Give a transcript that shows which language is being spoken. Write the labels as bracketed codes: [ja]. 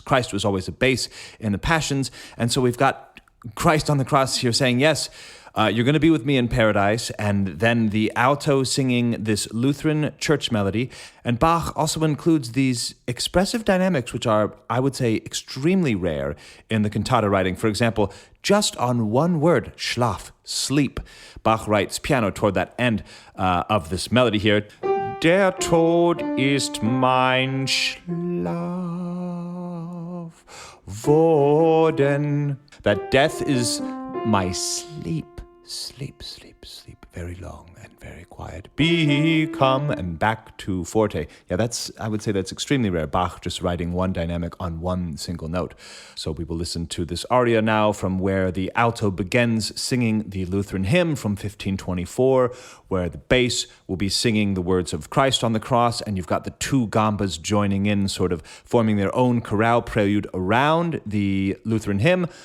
[en] Christ was always a bass in the Passions, and so we've got Christ on the cross here saying, yes, you're going to be with me in paradise, and then the alto singing this Lutheran church melody. And Bach also includes these expressive dynamics, which are, I would say, extremely rare in the cantata writing. For example, just on one word, schlaf, sleep, Bach writes piano toward that end of this melody here. [de] Der Tod ist mein Schlaf worden. [en] That death is my sleep. Sleep, sleep, sleep, very long and very quiet. Become, and back to forte. Yeah, I would say that's extremely rare. Bach just writing one dynamic on one single note. So we will listen to this aria now from where the alto begins singing the Lutheran hymn from 1524, where the bass will be singing the words of Christ on the cross, and you've got the two gambas joining in, sort of forming their own chorale prelude around the Lutheran hymn.